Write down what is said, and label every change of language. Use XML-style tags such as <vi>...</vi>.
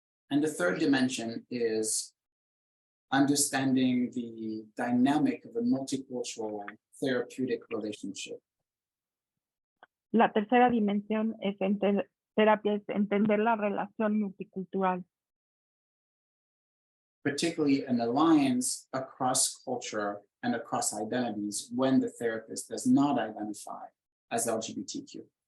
<en>And the third dimension is understanding the dynamic of a multicultural therapeutic relationship.</en> <es>La tercera dimensión es terapia, es entender la relación multicultural.</es> <en>Particularly an alliance across culture and across identities when the therapist does not identify as LGBTQ.</en>